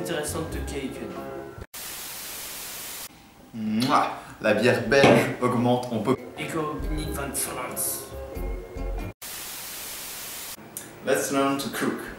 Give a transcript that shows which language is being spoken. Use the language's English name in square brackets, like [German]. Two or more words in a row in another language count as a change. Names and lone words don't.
[Dutch] interessant te kijken. [French] La bière belge augmente, on peut... [Dutch] Ik hou niet van Frans. [English] Let's learn to cook.